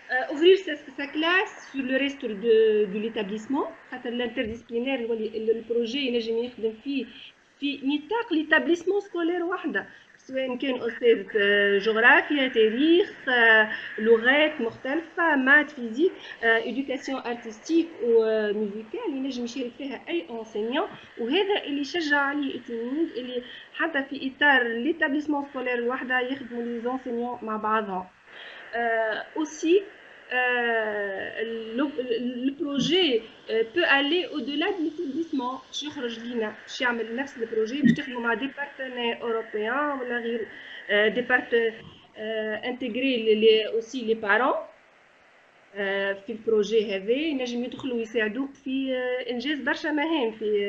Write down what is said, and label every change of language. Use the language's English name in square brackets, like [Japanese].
[French] Ouvrir sa classe sur le reste de l'établissement. L'interdisciplinaire, le projet [Arabic] ينجم يخدم فيه في نطاق [French] l'établissement scolaire [Arabic] واحدة، سواء كان أستاذ جغرافيا، تاريخ، لغات مختلفة، مات، فيزيك، إدوكاسيون أرتستيك وموسيكال، ينجم يشارك فيها أي أنسينيون. وهذا اللي شجع عليه التلميذ اللي حتى في إطار [French] l'établissement scolaire [Arabic] الواحدة يخدموا لي زونسينيون مع بعضهم. [French] Aussi, le projet peut aller au-delà de l'établissement. [Arabic] باش يخرج لينا باش يعمل نفس البروجي باش تخدموا مع دي بارتنير اوروبيان ولا غير دي انتجري [French] aussi les parents [Arabic] في البروجي هذا ينجم يدخلوا يساعدوك في انجاز برشا مهام في